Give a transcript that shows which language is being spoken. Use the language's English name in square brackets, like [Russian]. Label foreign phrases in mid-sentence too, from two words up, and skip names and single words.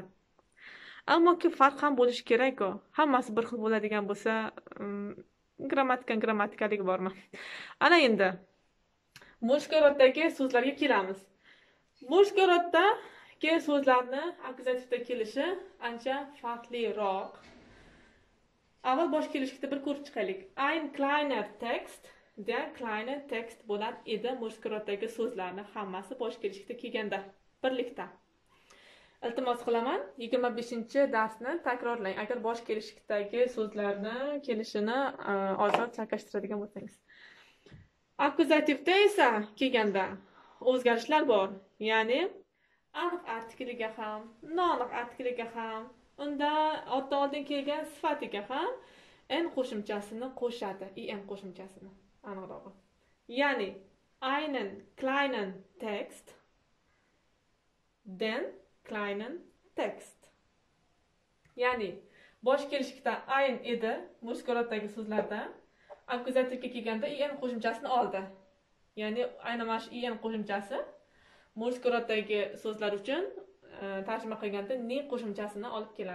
[Uzbek] Ammo farq ham bo'lishi kerak-ku. Hammasi bir xil bo'ladigan bo'lsa, grammatikalik bormi? Ana endi mужской roddagi so'zlarga kelamiz. Mужской roddagi so'zlarni akkuzativda kelishi ancha farqliroq. Avval bosh kelishlikda bir ko'rib chiqaylik. [German] Ein kleiner Text, der kleine Text [Uzbek] bo'lar edi mужской roddagi so'zlarni hammasi bosh kelishlikda kelganda, birlikda. Iltimos qilaman, 25-darsni takrorlang agar bosh kelishlikdagi so'zlarni kelishini ozod chalkashtiradigan bo'lsangiz. Akkuzativda esa kelganda o'zgarishlar bor. Ya'ni aniq artikliga ham, noaniq artikliga ham, unda otdan oldin kelgan sifatiga ham en qo'shimchasini qo'shadi, en qo'shimchasini aniqrog'i. [German] Ya'ni einen kleinen Text, den kleinen Text. [Uzbek] Ya'ni bosh kelishlikda ein edi, mужской roddagi so'zlarda akkuzativga kelganda en qo'shimchasini oldi. Ya'ni aynan mana shu en qo'shimchasi mужской roddagi so'zlar uchun tarjima qilganda ne qo'shimchasini olib keladi.